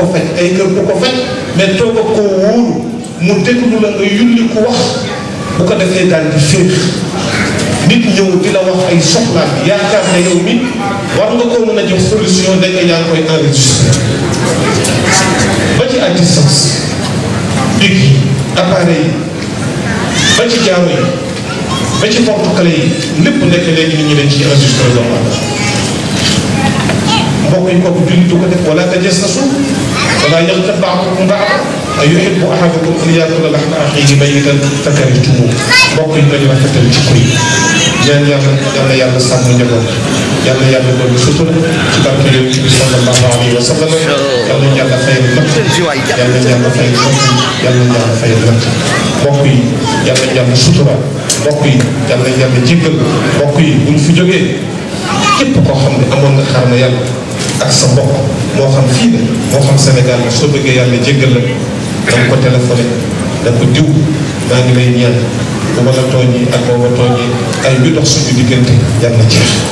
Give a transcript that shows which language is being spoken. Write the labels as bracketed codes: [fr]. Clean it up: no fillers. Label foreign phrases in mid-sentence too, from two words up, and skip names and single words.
[wo] faj ay kër du ko faj mais toog ak koo wóolu mu déglu la nga yulli ku wax bu ko defee daal di féex nit ñëw di la wax ay soxlaam yaakaar ne yow mi war nga koo mën a jox solution nekk yaa ngi koy enregistré ba ci [fr] à distance [wo] big yi appareil yi ba ci jaaro yi ba ci porte-clés yi lépp nekk léegi nit ñi dañ ciy enregistré doomu aadama mbokk yi kooku jullit du ko def [ar] ولا تجسسوا ولا يغتب بعضكم بعضا أيحب أحدكم أن يأكل لحم أخيه ميتا فكرهتموه [wo] mbokk yi nañu rafetal ci koy ñaan yàlla yàlla sàmm njaboot yàlla yàlla dolli sutura ci barke yonent bi [ar] صلى الله عليه وسلم [wo] yàlla yàlla fayal natt yàlla yàlla fayal natt yàlla yàlla fayal natt mbokk yi yàlla yàlla sutura mbokk yi yàlla yàlla jéggal mbokk yi buñ fi jógee képp koo xam ne amoon nga xar na yàlla ak sa mbokk moo xam fii la moo xam Sénégal la soo bëggee yàlla jéggal la danga ko téléphoné da ko diw maa ngi lay ñaan bu ma la tooñee ak boo ma tooñee ay bi dox suñu diggante yàlla jeex